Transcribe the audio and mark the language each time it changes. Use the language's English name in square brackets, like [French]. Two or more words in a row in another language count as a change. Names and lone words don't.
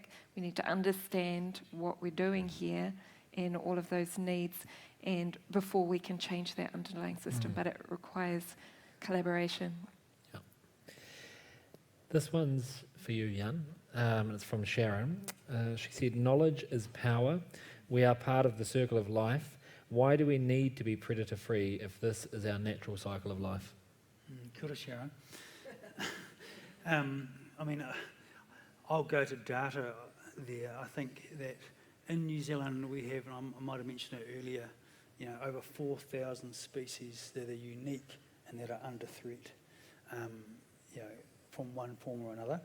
[English] We need to understand what we're doing here and all of those needs, and before we can change that underlying system, but it requires collaboration. Yeah. This one's for you, Jan. It's from Sharon. She said, knowledge is power. We are part of the circle of life. Why do we need to be predator-free if this is our natural cycle of life? [Māori] Kia ora, Sharon. [English] I mean, I'll go to data there. I think that in New Zealand we have, and I might have mentioned it earlier, you know, over 4,000 species that are unique and that are under threat, you know, from one form or another.